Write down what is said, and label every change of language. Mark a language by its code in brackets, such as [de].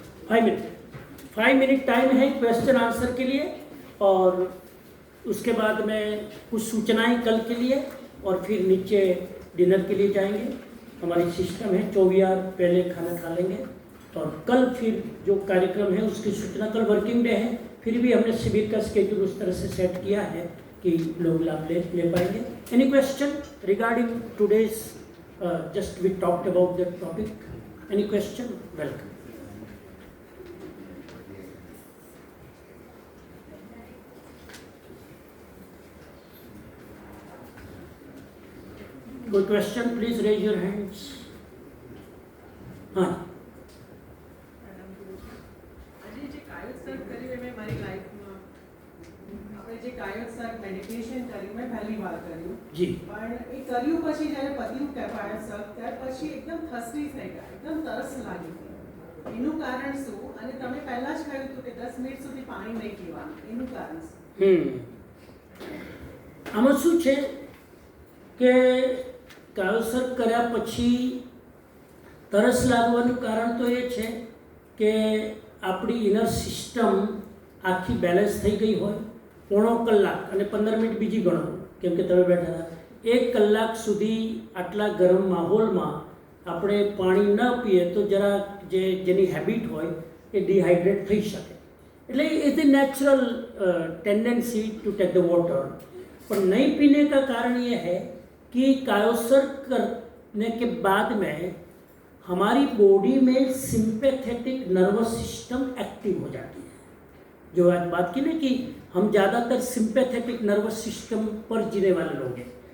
[hi] 5 minute. 5 minute time है question answer के लिए, और उसके बाद में कुछ सूचनाएं कल के लिए, और फिर नीचे डिनर के लिए जाएंगे। हमारी सिस्टम है 24 पहले खाना खा लेंगे, और कल फिर जो कार्यक्रम है उसकी सूचना, कल वर्किंग डे है, फिर भी हमने शिविर का स्केड्यूल उस तरह से सेट किया है कि लोग लाभ ले पाएंगे। [en] Any question regarding today's just we talked about that topic? Any question? Welcome. Good question, please raise your hands. [hi] हाँ, [gu] આજે જે કાયોત્સર્ગ કર્યું એ મેં મારી લાઈફમાં આપણે જે કાયોત્સર્ગ મેડિટેશન કર્યું મેં પહેલી વાર કર્યું [hi] जी, [gu] પણ એ કર્યું પછી જ્યારે પત્યું કાયોત્સર્ગ ત્યાર પછી એકદમ થર્સ્ટી થઈ ગયા, એકદમ તરસ લાગી. એનું કારણ શું? અને તમે પહેલા જ કહ્યું હતું કે 10 મિનિટ સુધી પાણી નહીં પીવાનું, એનું કારણ શું? આમાં શું છે કે કાયોત્સર્ગ કર્યા પછી તરસ લાગવાનું કારણ તો એ છે કે આપણી ઇનર સિસ્ટમ આખી બેલેન્સ થઈ ગઈ હોય. પોણો કલાક અને 15 મિનિટ બીજી ગણો, કેમ કે તમે બેઠા હતા, 1 કલાક સુધી આટલા ગરમ માહોલમાં આપણે પાણી ન પીએ તો જરા જેની હેબિટ હોય એ ડિહાઇડ્રેટ થઈ શકે. એટલે [en] It is natural tendency to take the water. [hi] पर नहीं पीने का कारण ये है कि कायोत्सर्ग करने के बाद में हमारी बॉडी में सिंपैथेटिक नर्वस सिस्टम एक्टिव हो जाती है. जो आज बात की ना कि हम ज़्यादातर सिंपैथेटिक नर्वस सिस्टम पर जीने वाले लोग हैं.